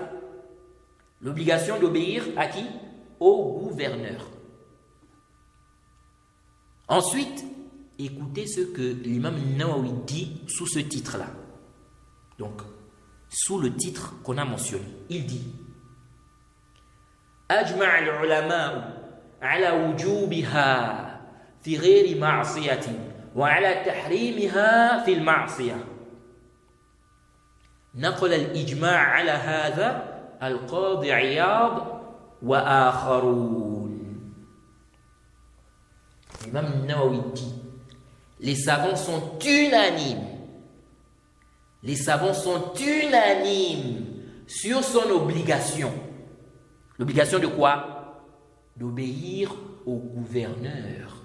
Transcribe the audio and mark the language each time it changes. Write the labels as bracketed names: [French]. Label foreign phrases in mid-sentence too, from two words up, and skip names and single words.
[French] L'obligation d'obéir à qui? Au gouverneur. Ensuite, écoutez ce que l'imam Nawawi dit sous ce titre-là. Donc, sous le titre qu'on a mentionné. Il dit [Arabic] أجمع العلماء على وجوبها في غير معصية وعلى تحريمها في المعصية. نقل الإجماع على هذا القاضي عياض وآخرون. [French] L'imam Nawawi dit les savants sont unanimes. Les savants sont unanimes sur son obligation. L'obligation de quoi? D'obéir au gouverneur.